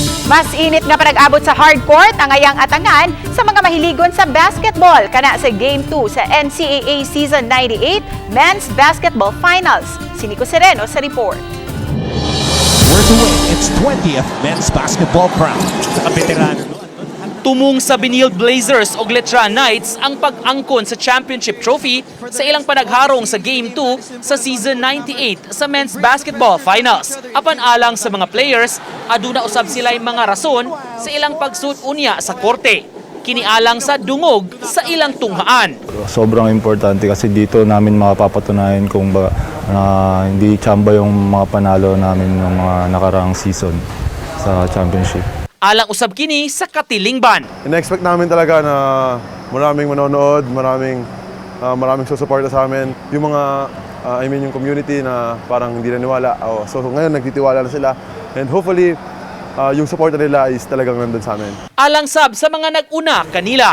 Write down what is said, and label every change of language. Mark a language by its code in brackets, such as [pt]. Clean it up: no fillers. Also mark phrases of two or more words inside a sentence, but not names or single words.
[ceb] Mas init nga panag-abot sa hardcourt ang ayang atangan sa mga mahiligon sa basketball kana sa Game 2 sa NCAA Season 98 Men's Basketball Finals. Si Nico Sereno sa report. [en] Where to win its 20th Men's Basketball Crown. [ceb] Sa kabeterano. Tumong sa Benil Blazers o Letran Knights ang pag-angkon sa championship trophy sa ilang panagharong sa Game 2 sa Season 98 sa Men's Basketball Finals. Apan alang sa mga players, aduna usab sila'y mga rason sa ilang pagsuot unya sa korte. Kinialang sa dungog sa ilang tunghaan. [tl] Sobrang importante kasi dito namin mapapatunayan kung hindi tsamba yung mga panalo namin ng mga nakaraang season sa championship. [ceb] Alang usab kini sa Katilingban. [tl] In-expect namin talaga na maraming manonood, maraming susuporta sa amin. Yung mga, yung community na parang hindi naniwala. So ngayon nagtitiwala na sila. [en] And hopefully, [tl] yung support nila is talagang nandun sa amin. [ceb] Alang sab sa mga nag-una kanila.